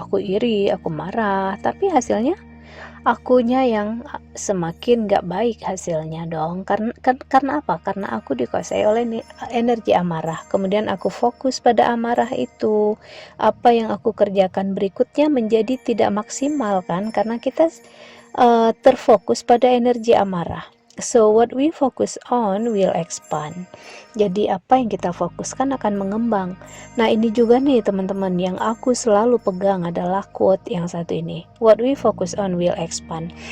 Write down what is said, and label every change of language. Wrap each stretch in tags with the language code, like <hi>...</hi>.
<id>Aku iri, aku marah, tapi hasilnya akunya yang semakin gak baik hasilnya dong. Karena apa? Karena aku dikuasai oleh energi amarah. Kemudian aku fokus pada amarah itu. Apa yang aku kerjakan berikutnya menjadi tidak maksimal kan? Karena kita terfokus pada energi amarah.</id> <en>So what we focus on will expand.</en> <id>Jadi apa yang kita fokuskan akan mengembang. Nah, ini juga nih teman-teman yang aku selalu pegang adalah quote yang satu ini.</id> <en>What we focus on will expand.</en>